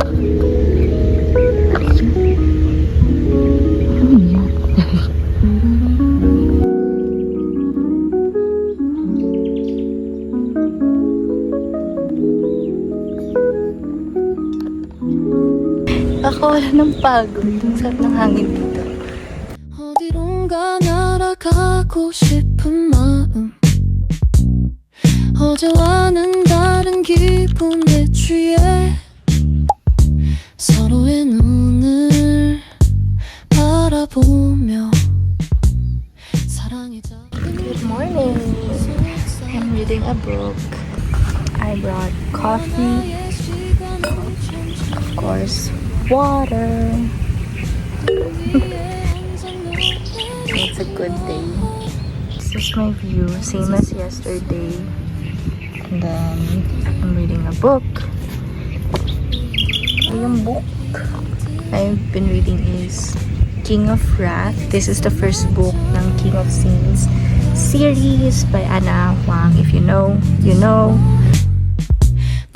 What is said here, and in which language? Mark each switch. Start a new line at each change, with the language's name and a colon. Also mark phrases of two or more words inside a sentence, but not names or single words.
Filipino: Ano yan? Ako wala ng pagod. Ang sarap ng hangin dito.
Korean: 어디론가 날아가고 싶은 마음 어제와는 다른 기분에 취해 서로의 눈을 바라보며 사랑의
English: Good morning. I'm reading a book. I brought coffee. Of course, water. It's a good day. This is my view, same as yesterday. And then, I'm reading a book. Yung book I've been reading is King of Wrath. This is the first book ng King of Sins series by Ana Huang. If you know, you know.